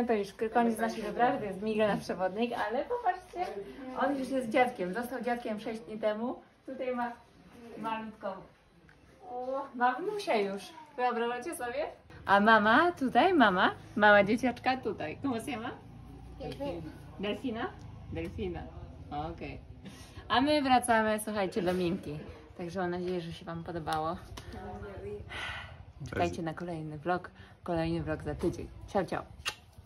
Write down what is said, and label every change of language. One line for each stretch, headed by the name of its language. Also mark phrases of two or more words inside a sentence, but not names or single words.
Polish: To już koniec naszej wyprawy, to jest Miguel, nasz przewodnik, ale popatrzcie, on już jest dziadkiem. Został dziadkiem 6 dni temu. Tutaj ma malutką. Mamusia już. Wyobrażacie sobie? A mama tutaj, mama dzieciaczka tutaj.
Spanish: ¿Cómo se llama? Delfina? Delfina.
Polish: Okej. A my wracamy, słuchajcie, do Minki. Także mam nadzieję, że się Wam podobało. Czekajcie na kolejny vlog za tydzień.
Italian: Ciao, ciao.